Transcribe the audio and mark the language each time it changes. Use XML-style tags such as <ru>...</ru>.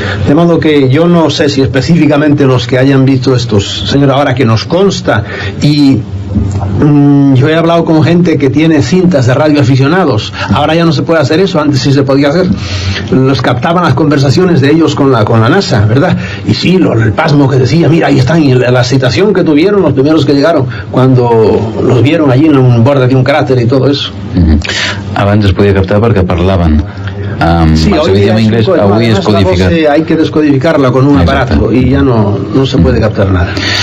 <es>De modo que yo no sé si específicamente los que hayan visto estos señores ahora que nos consta, y yo he hablado con gente que tiene cintas de radioaficionados. Ahora ya no se puede hacer eso, antes sí se podía hacer. Los captaban las conversaciones de ellos con la NASA, ¿verdad? Y sí, el pasmo que decía, mira, ahí están, y la excitación que tuvieron los primeros que llegaron cuando los vieron allí en un borde de un cráter y todo eso.</es> <ca>Abans es podia captar perquè parlaven.</ca> <es>Sí, hoy es codificat. Hay que descodificarla con un aparato y ya no se puede captar nada.</es>